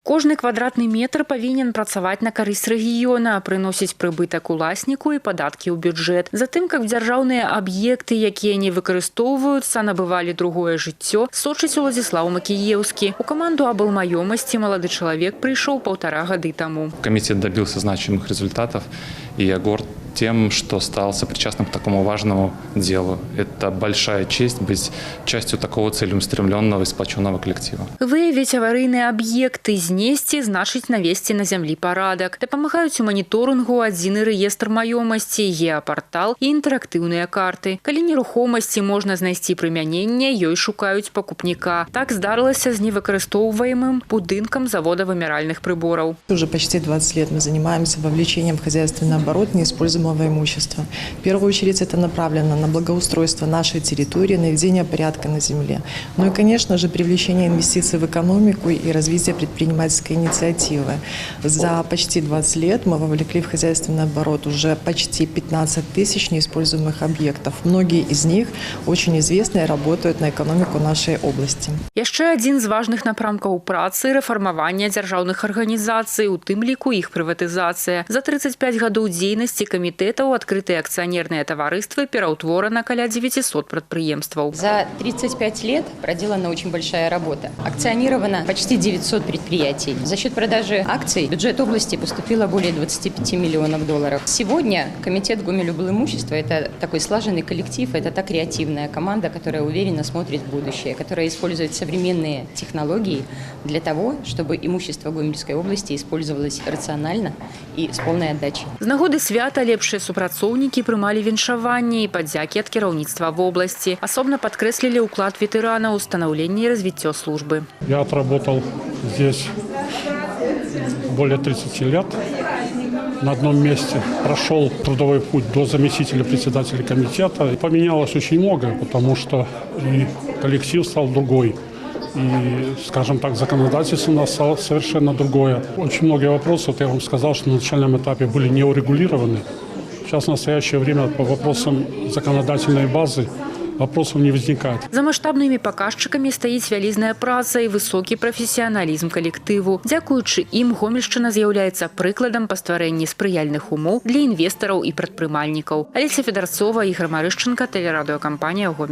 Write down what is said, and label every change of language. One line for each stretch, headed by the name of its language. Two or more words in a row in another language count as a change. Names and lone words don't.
Belarusian: Кожны квадратны метр павінен працаваць на карысць рэгіёна, прыносіць прыбытак уласніку і падаткі ў бюджэт. Затым, каб дзяржаўныя аб'екты, якія не выкарыстоўваюцца, набывалі другое жыццё, сочыць Уладзіслаў Макіеўскі. У каманду аблмаёмасці малады чалавек прыйшоў 1,5 гады таму.
Russian: Комитет добился значимых результатов, и я горд тем, что стал сопричастным к такому важному делу. Это большая честь быть частью такого целеустремленного и сплоченного коллектива.
Belarusian: Выявіць аварыйныя аб'екты, знесці, значыць навесці на зямлі парадак. Дапамагаюць у маніторынгу адзіны рэестр маёмасці, геапартал і інтэрактыўныя карты. Калі нерухомасці можна знайсці прымяненне, ёй шукаюць пакупніка. Так здарылася з невыкарыстоўваемым будынкам завода вымяральных приборов.
Russian: Уже почти 20 лет мы занимаемся вовлечением в хозяйственный оборот неиспользуемого имущества. В первую очередь это направлено на благоустройство нашей территории, наведение порядка на земле. Ну и, конечно же, привлечение инвестиций в экономику и развитие предпринимательской инициативы. За почти 20 лет мы вовлекли в хозяйственный оборот уже почти 15 тысяч неиспользуемых объектов. Многие из них очень известны и работают на экономику нашей области.
Belarusian: Яшчэ адзін з важных напрамкаў працы – рэфармаванне дзяржаўных арганізацый, у тым ліку іх прыватызацыя. За 35 гадоў дзейнасці камітэтаў адкрытыя акцыянерныя таварыствы пераўтворана каля 900 прадпрыемстваў.
Russian: За 35 лет проделана очень большая работа. Акционировано почти 900 предприятий. За счет продажи акций в бюджет области поступило более 25 миллионов долларов. Сегодня комитет Гомель-Облимущества – это такой слаженный коллектив, это та креативная команда, которая уверенно смотрит в будущее, которая использует современные технологии для того, чтобы имущество Гомельской области использовалось рационально и с полной отдачей.
Belarusian: З нагоды свята лепшыя супрацоўнікі прымалі віншаванне і падзякі ад кіраўніцтва вобласці. Асобна падкрэслілі ўклад ветэранаў у станаўленне і развіццё службы.
Russian: Я отработал здесь более 30 лет на одном месте. Прошел трудовой путь до заместителя председателя комитета. Поменялось очень многое, потому что и коллектив стал другой. И, скажем так, законодательство у нас стало совершенно другое. Очень многие вопросы, вот я вам сказал, что на начальном этапе были не урегулированы. Сейчас в настоящее время по вопросам законодательной базы вопросов не возникает.
Belarusian: За маштабнымі паказчыкамі стаіць вялізная праца і высокі прафесіяналізм калектыву. Дзякуючы ім Гомельшчына з'яўляецца прыкладам па стварэнні спрыяльных умоў для інвестараў і прадпрымальнікаў. Алеся Федарцова, Ігор Марышченко, тэлерадыёкампанія «Гомель».